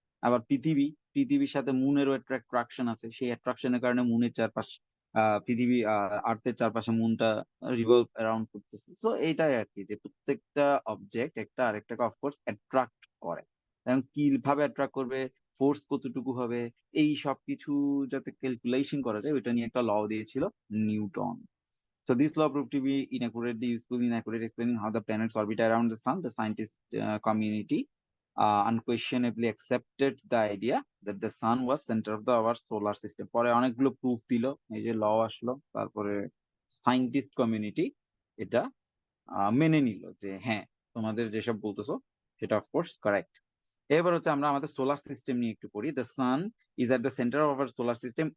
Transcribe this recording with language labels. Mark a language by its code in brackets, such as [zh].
[bn] আবার পৃথিবীর সাথে মুনেরও একটা অ্যাট্রাকশন আছে, সেই অ্যাট্রাকশনের কারণে মুনের চারপাশ পৃথিবী আর্থের চারপাশে মুনটা রিভলভ অ্যারাউন্ড করতেছে। সো এইটাই আর কি, যে প্রত্যেকটা অবজেক্ট একটা আরেকটাকে অফকোর্স অ্যাট্রাক্ট করে। এবং কিভাবে অ্যাট্রাক্ট করবে, ফোর্স কতটুকু হবে, এই সবকিছু যাতে ক্যালকুলেশন করা যায়, ওইটা নিয়ে একটা ল দিয়েছিল Newton. [en] So this law proved to be inaccurately useful in accurate explaining how the planets orbit around the sun. The scientist community unquestionably accepted the idea that the sun was center of our solar system. [bn] পরে অনেকগুলো proof দিল, এই যে ল আসলো, তারপরে scientist community এটা মেনে নিল যে হ্যাঁ, তোমাদের যেসব বলতেছো সেটা অফকোর্স কারেক্ট। এবার হচ্ছে আমরা আমাদের সোলার সিস্টেম নিয়ে একটু পড়ি। [en] The sun is at the centre of our solar system.